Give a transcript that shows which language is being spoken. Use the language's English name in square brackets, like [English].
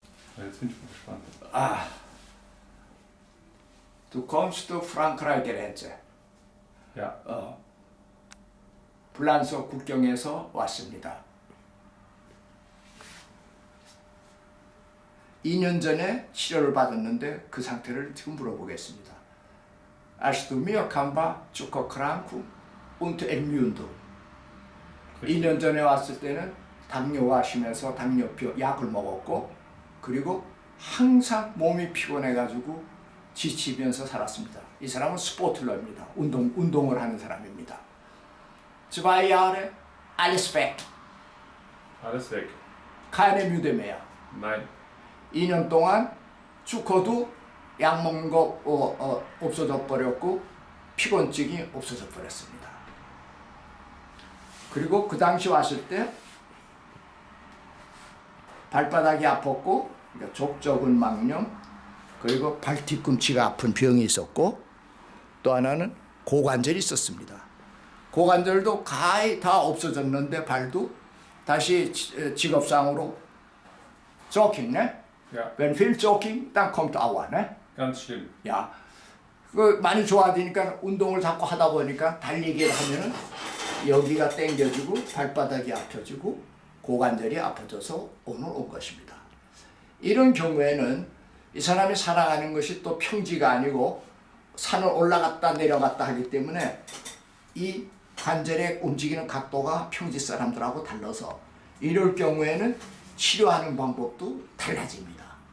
[German] Jetzt bin ich mal gespannt. Ah, du kommst zu Frankreich Grenze. Ja. [Korean] 프랑스 국경에서 왔습니다. 2년 전에 치료를 받았는데 그 상태를 지금 물어보겠습니다. Hast du mir Kamba Zuckerkrank und Ermüdung? 2년 전에 왔을 때는 당뇨가 심해서 당뇨표 약을 먹었고 그리고 항상 몸이 피곤해가지고 지치면서 살았습니다. 이 사람은 스포틀러입니다. 운동을 하는 사람입니다. [German] 2 Jahre alles weg. Alles weg. keine Müde mehr. Nein. [Korean] 2년 동안 주커도 약 먹는 거 없어져 버렸고 피곤증이 없어져 버렸습니다. 그리고 그 당시 왔을 때 발바닥이 아팠고 그러니까 족저근막염 그리고 발 뒤꿈치가 아픈 병이 있었고 또 하나는 고관절이 있었습니다. 고관절도 거의 다 없어졌는데 발도 다시 직업상으로 조깅, ne? [German] Ja. Wenn viel Jogging, dann kommt Aua, ne? Ganz schlimm. [Korean] 야, 그 많이 좋아지니까 운동을 자꾸 하다 보니까 달리기를 하면은 여기가 당겨지고 발바닥이 아파지고 고관절이 아파져서 오늘 온 것입니다. 이런 경우에는 이 사람이 살아가는 것이 또 평지가 아니고 산을 올라갔다 내려갔다 하기 때문에 이 관절의 움직이는 각도가 평지 사람들하고 달라서 이럴 경우에는 치료하는 방법도 달라집니다.